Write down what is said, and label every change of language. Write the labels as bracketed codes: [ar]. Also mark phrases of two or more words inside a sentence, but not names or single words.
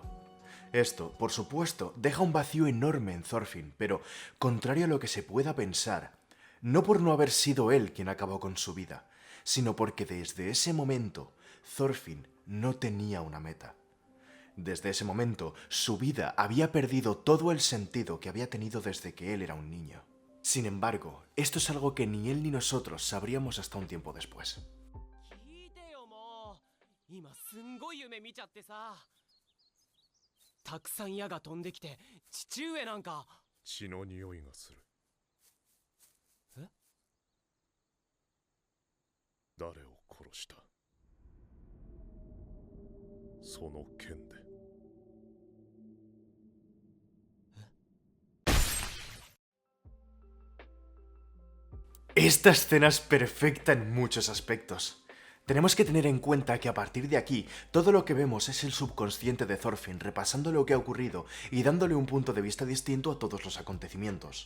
[es] Esto, por supuesto, deja un vacío enorme en Thorfinn, pero, contrario a lo que se pueda pensar, no por no haber sido él quien acabó con su vida, sino porque desde ese momento Thorfinn no tenía una meta. Desde ese momento su vida había perdido todo el sentido que había tenido desde que él era un niño. Sin embargo, esto es algo que ni él ni nosotros sabríamos hasta un tiempo después. [ja] 聞いてよもう今すんごい夢見ちゃってさたくさん矢が飛んできて父上なんか血の匂いがする。え誰を殺した？その剣で。 [es] Esta escena es perfecta en muchos aspectos. Tenemos que tener en cuenta que a partir de aquí, todo lo que vemos es el subconsciente de Thorfinn repasando lo que ha ocurrido y dándole un punto de vista distinto a todos los acontecimientos.